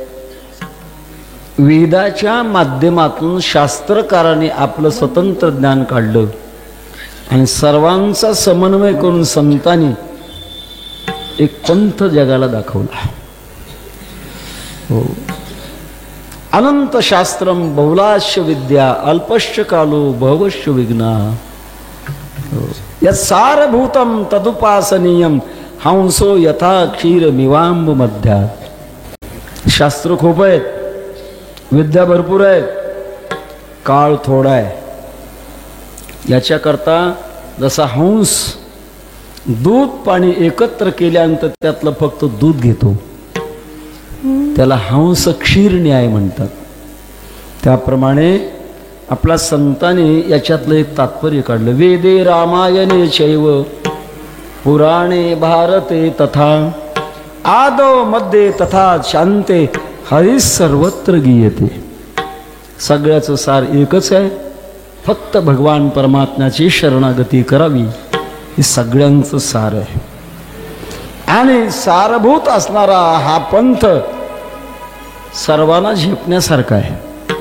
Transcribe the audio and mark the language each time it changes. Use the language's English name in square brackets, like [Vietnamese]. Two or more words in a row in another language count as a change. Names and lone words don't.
[Marathi] वेदाच्या माध्यमातून शास्त्रकाराने आपलं स्वतंत्र ज्ञान काढलं आणि सर्वांचा समन्वय करून संतांनी एक पंथ जगाला दाखवला. हो. [Sanskrit] अनंत शास्त्रम बहुलाश्य विद्या अल्पश्च कालो भवश्च विघ्ना. सारभूतम तदुपासनीयम हंसो यथा क्षीर मिवांब मध्यात. [Marathi] शास्त्र खूप आहेत, विद्या भरपूर आहेत, काळ थोडा आहे. याच्याकरता जसा हंस दूध पाणी एकत्र केल्यानंतर त्यातलं फक्त दूध घेतो, त्याला हंस क्षीर न्याय म्हणतात. त्याप्रमाणे आपल्या संतांनी याच्यातलं एक तात्पर्य काढलं. [Sanskrit] वेदे रामायणे चैव पुराणे भारते तथा आदो मध्ये तथा शांते हरी सर्वत्र गीयते. [Marathi] सगळ्याचं सार एकच आहे, फक्त भगवान परमात्म्याची शरणागती करावी, हे सगळ्यांचं सार आहे. आणि सारभूत असणारा हा पंथ सर्वांना झेपण्यासारखा आहे.